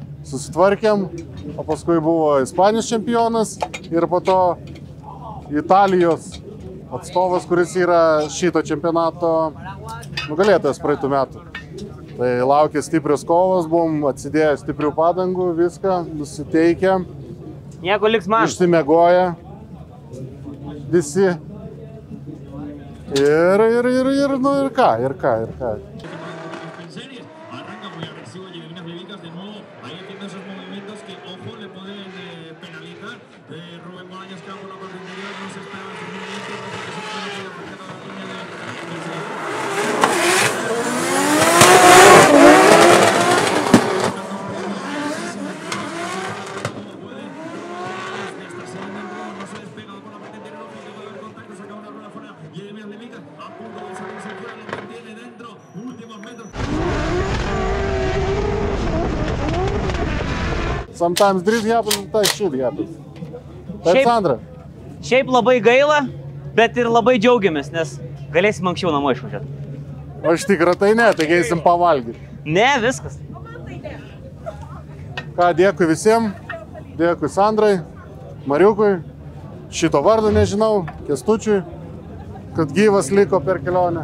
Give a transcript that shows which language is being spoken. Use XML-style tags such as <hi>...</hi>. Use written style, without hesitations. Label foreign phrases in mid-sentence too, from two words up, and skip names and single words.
<lt>susitvarkėm, o paskui buvo Ispanijos čempionas ir po to Italijos atstovas, kuris yra šito čempionato nugalėtojas praeitų metų. Tai laukia stiprios kovos, buvom atsidėję stiprių padangų, viską, nusiteikę. Nieko liks man. Išsimiegoję visi. Ir ką.</lt> <es>Arranca muy agresivo Yelena Flevicas de nuevo, ahí haciendo esos movimientos que, ojo, le pueden penalizar. Rubén Bolaños queda por la parte interior, no se esperaba esos movimientos, ojo que se puede afectar a la línea de no se despega con la parte interior, ojo que va a haber contacto, saca una rueda fuera, Yelena Flevicas a punto de salirse fuera, lo mantiene dentro, últimos metros.</es> <en>Sometimes this happens, sometimes shit happens.</en> <lt>Taip, Sandra? Šiaip labai gaila, bet ir labai džiaugiamės, nes galėsim anksčiau namo išvažiuoti. Aš tikrai tai ne, tai eisim pavalgyti. Ne, viskas. Ką, dėkui visiems, dėkui Sandrai, Mariukui, šito vardo nežinau, Kęstučiui, kad gyvas liko per kelionę.</lt>